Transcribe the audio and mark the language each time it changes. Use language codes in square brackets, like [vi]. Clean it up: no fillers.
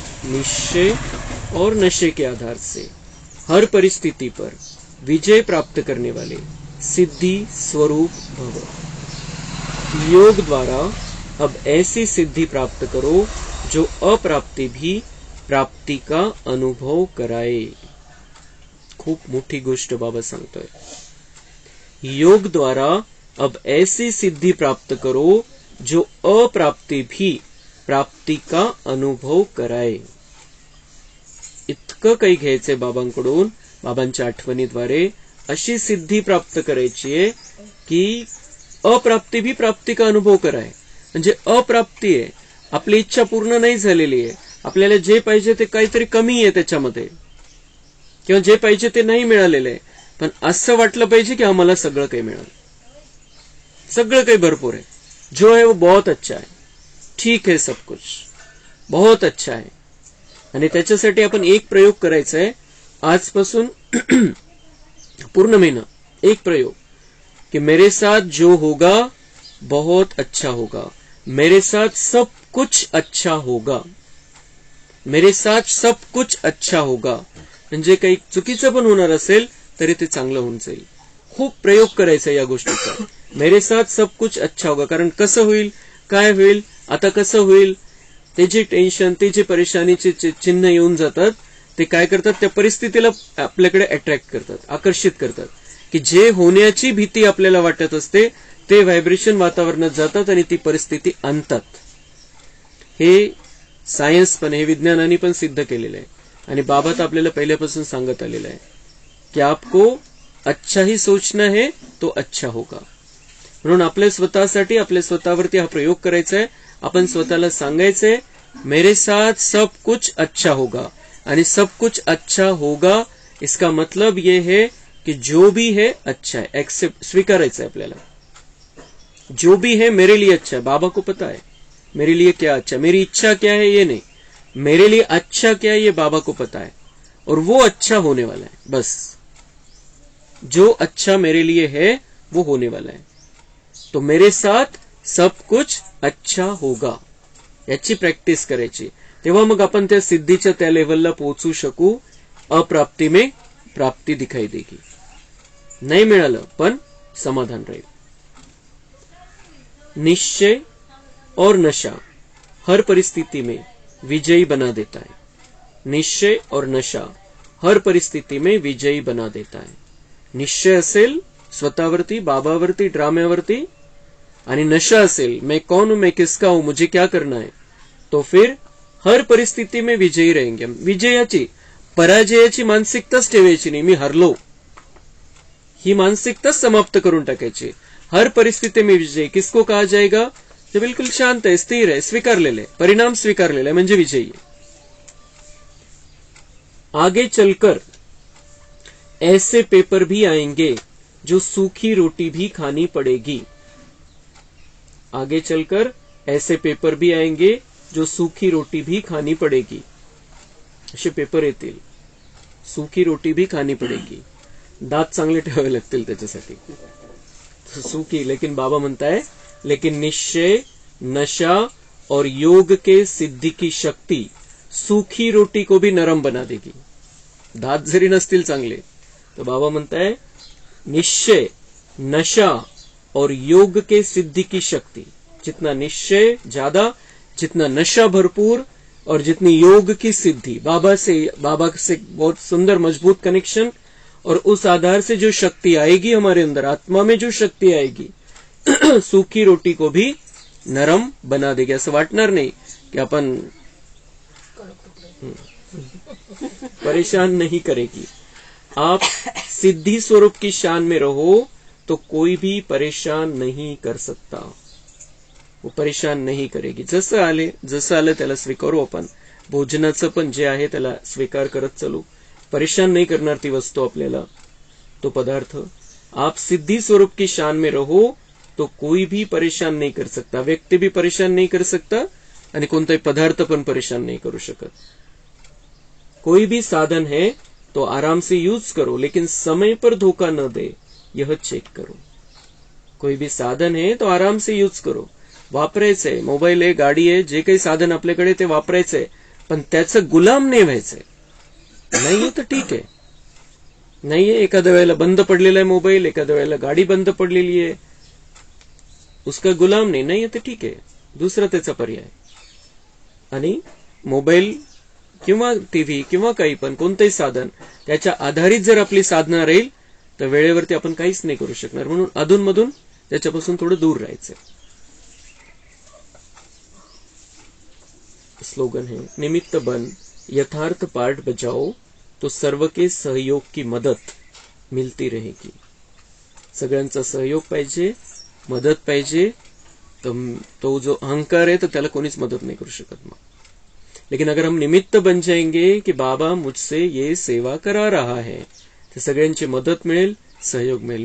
[hi] निश्चय और नशे के आधार से हर परिस्थिति पर विजय प्राप्त करने वाले सिद्धि स्वरूप भव. योग द्वारा अब ऐसी सिद्धि प्राप्त करो जो अप्राप्ति भी प्राप्ति का अनुभव कराए. [mr] खूप मोठी गोष्ट बाबा सांगतोय. [hi] योग द्वारा अब ऐसी सिद्धि प्राप्त करो जो अप्राप्ति भी प्राप्ति का अनुभव कराए. [mr] इतकं काही घ्यायचंय बाबांकडून. बाबांच्या आठवणीद्वारे अशी सिद्धी प्राप्त करायची आहे की अप्राप्ती [hi] भी प्राप्ती का अनुभव कराय. [mr] म्हणजे अप्राप्ती आहे, आपली इच्छा पूर्ण नाही झालेली आहे, आपल्याला जे पाहिजे ते काहीतरी कमी आहे त्याच्यामध्ये, किंवा जे पाहिजे ते नाही मिळालेलं आहे, पण असं वाटलं पाहिजे की आम्हाला सगळं काही मिळालं, सगळं काही भरपूर आहे, [hi] जो है वो बहुत अच्छा है, [mr] ठीक है, सब कुछ बहुत अच्छा है. आणि त्याच्यासाठी आपण एक प्रयोग करायचा आहे आजपासून पूर्ण महीना. [hi] एक प्रयोग कि मेरे साथ जो होगा बहुत अच्छा होगा, मेरे साथ सब कुछ अच्छा होगा, मेरे साथ सब कुछ अच्छा होगा. [mr] म्हणजे काही चुकीचं पण होणार असेल तरी ते चांगलं होऊन जाईल. खूप प्रयोग करायचा या गोष्टीचा. [hi] मेरे साथ सब कुछ अच्छा होगा. [mr] कारण कसं होईल, काय होईल, आता कसं होईल, ते जे टेन्शन, ते जे परेशानीचे चिन्ह येऊन जातात, ते काय करतात, त्या परिस्थितीला आपल्याकडे अट्रॅक्ट करतात, आकर्षित करतात, की जे होण्याची भीती आपल्याला वाटत असते ते व्हायब्रेशन वातावरणात जातात आणि ती परिस्थिती आणतात. हे सायन्स पण, हे विज्ञानाने पण सिद्ध केलेलं आहे. आणि बाबा तर आपल्याला पहिल्यापासून सांगत आलेला आहे की [hi] आपको अच्छा ही सोचना है तो अच्छा होगा. [mr] म्हणून आपल्या स्वतःसाठी, आपल्या स्वतःवरती हा प्रयोग करायचा आहे. आपण स्वतःला सांगायचंय [hi] मेरे साथ सब कुछ अच्छा होगा. आणि सब कुछ अच्छा होगा इसका मतलब ये है कि जो भी है अच्छा है. [mr] एक्सेप्ट, स्वीकारायचं आहे आपल्याला. [hi] जो भी है मेरे लिए अच्छा है. बाबा को पता है मेरे लिए क्या अच्छा है. मेरी इच्छा क्या है ये नहीं, मेरे लिए अच्छा क्या है ये बाबा को पता है. और वो अच्छा होने वाला है. बस जो अच्छा मेरे लिए है वो होने वाला है. तो मेरे साथ सब कुछ अच्छा होगा, [mr] याची प्रॅक्टिस करायची. तेव्हा मग आपण त्या सिद्धीच्या त्या लेवलला पोहोचू शकू. [hi] अप्राप्ती में प्राप्ती दिखाई देगी. [mr] नाही मिळालं पण समाधान राहील. [hi] निश्चय और नशा हर परिस्थिति में विजयी बना देता है. निश्चय और नशा हर परिस्थिति में विजयी बना देता है. [mr] निश्चय असेल स्वतःवरती, बाबावरती, ड्राम्यावरती, आणि नशा असेल [hi] मैं कौन हूं, मैं किसका हूं, मुझे क्या करना है, तो फिर हर परिस्थिती में विजयी रहेंगे. [mr] विजयाची, पराजयाची मानसिकताच ठेवायची नाही. मी हरलो ही मानसिकताच समाप्त करून टाकायची. [hi] हर परिस्थिती में विजय किसको कहा जाएगा, जो बिल्कुल शांत है, स्थिर है, [mr] स्वीकारलेले, परिणाम स्वीकारलेले म्हणजे [hi] विजयी है. आगे चलकर ऐसे पेपर भी आएंगे जो सूखी रोटी भी खानी पड़ेगी. आगे चलकर ऐसे पेपर भी आएंगे जो सूखी रोटी भी खानी पड़ेगी. [mr] असे पेपर येतील, [hi] सूखी रोटी भी खानी पड़ेगी. [mr] दात चांगले ठेवावे लागतील त्याच्यासाठी. [hi] सूखी, लेकिन [mr] बाबा म्हणताय [hi] लेकिन निश्चय, नशा और योग के सिद्धि की शक्ति सूखी रोटी को भी नरम बना देगी. [mr] दात जरी नसतील चांगले तो बाबा म्हणताय [hi] निश्चय, नशा और योग के सिद्धि की शक्ति. जितना निश्चय ज्यादा, जितना नशा भरपूर, और जितनी योग की सिद्धि, बाबा से बहुत सुंदर मजबूत कनेक्शन, और उस आधार से जो शक्ति आएगी हमारे अंदर, आत्मा में जो शक्ति आएगी, सूखी रोटी को भी नरम बना देगी. [mr] असं वाटणार नाही की आपण [hi] परेशान नहीं करेगी. आप सिद्धि स्वरूप की शान में रहो तो कोई भी परेशान नहीं कर सकता. वो परेशान नहीं करेगी. [mr] जसं आलं त्याला स्वीकारू आपण. भोजनाचं पण जे आहे त्याला स्वीकार करत चालू. परेशान नहीं करणार ती वस्तू आपल्याला, तो पदार्थ. [hi] आप सिद्धि स्वरूप की शान में रहो तो कोई भी परेशान नहीं कर सकता. व्यक्ति भी परेशान नहीं कर सकता [mr] आणि कोणताही पदार्थ पण परेशान नहीं करू शकत. [hi] कोई भी साधन है तो आराम से यूज करो, लेकिन समय पर धोखा न दे, यह चेक करो. कोई भी साधन है तो आराम से यूज करो. [mr] वापरायचंय, मोबाईल आहे, गाडी आहे, जे काही साधन आपल्याकडे ते वापरायचंय, पण त्याचं गुलाम नाही व्हायचंय. नाहीये तर ठीक आहे. नाहीये, एखाद्या वेळेला बंद पडलेला आहे मोबाईल, एखाद्या वेळेला गाडी बंद पडलेली आहे, उसका गुलाम नाहीये तर ठीक आहे, दुसरा त्याचा पर्याय. आणि मोबाईल किंवा टीव्ही किंवा काही पण कोणतेही साधन त्याच्या आधारित जर आपली साधना राहील तर वेळेवरती आपण काहीच नाही करू शकणार. म्हणून अधूनमधून त्याच्यापासून थोडं दूर राहायचं. [hi] स्लोगन है निमित्त बन, यथार्थ पाठ बजाओ तो सर्व के सहयोग की मदत मिलती रहेगी. [mr] सगळ्यांचा सहयोग पाहिजे, मदत पाहिजे. तो जो अहंकार है तो त्याला कोणीच मदत नहीं करू शकत. [hi] मग लेकिन अगर हम निमित्त बन जाएंगे कि बाबा मुझसे ये सेवा करा रहा है, [mr] तर सगळ्यांची मदत मिळेल, सहयोग मिळेल.